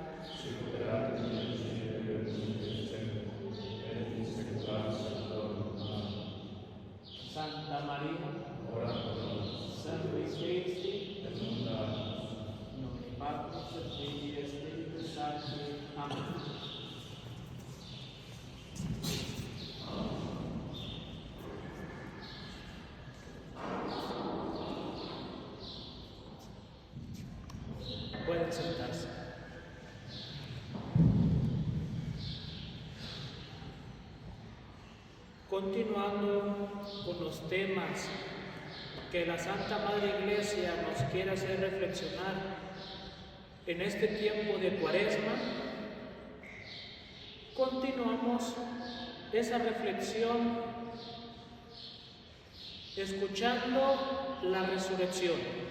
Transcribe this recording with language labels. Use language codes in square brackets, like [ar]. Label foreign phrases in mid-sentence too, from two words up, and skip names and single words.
[la] Sic erat in principio et nunc et semper, et in saecula saeculorum. Amen. Santa Maria, Ora pro nobis, Salve Christi, et nunc agnus. in nomine Patris et Filii et Spiritus Sancti. [es] Amén. Pueden sentarse. Continuando con los temas que la Santa Madre Iglesia nos quiere hacer reflexionar en este tiempo de Cuaresma, continuamos esa reflexión escuchando la resurrección.